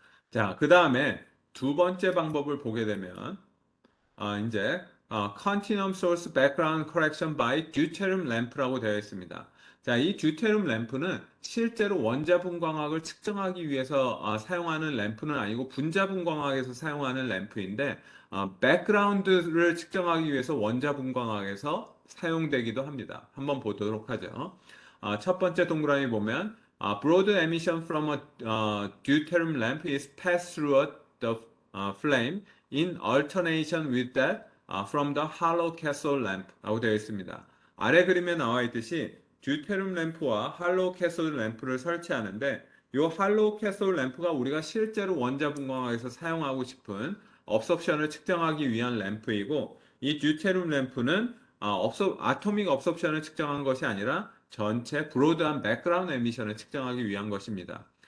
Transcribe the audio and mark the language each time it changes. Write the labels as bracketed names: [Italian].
[Korean] 자, 그 다음에 두 번째 방법을 보게 되면 이제 Continuum Source Background Correction by Deuterium Lamp라고 되어 있습니다. 자, 이 듀테륨 램프는 실제로 원자분광학을 측정하기 위해서 사용하는 램프는 아니고 분자분광학에서 사용하는 램프인데 백그라운드를 측정하기 위해서 원자분광학에서 사용되기도 합니다. 한번 보도록 하죠. 첫 번째 동그라미 보면 [English] broad emission from a deuterium lamp is passed through the flame in alternation with that from the hollow cathode lamp라고 [Korean] 되어 있습니다. 아래 그림에 나와 있듯이 듀테륨 램프와 할로우 캐소드 램프를 설치하는데 이 할로우 캐소드 램프가 우리가 실제로 원자분광학에서 사용하고 싶은 업섭션을 측정하기 위한 램프이고 이 듀테륨 램프는 아토믹 업섭션을 측정한 것이 아니라 전체 브로드한 백그라운드 에미션을 측정하기 위한 것입니다.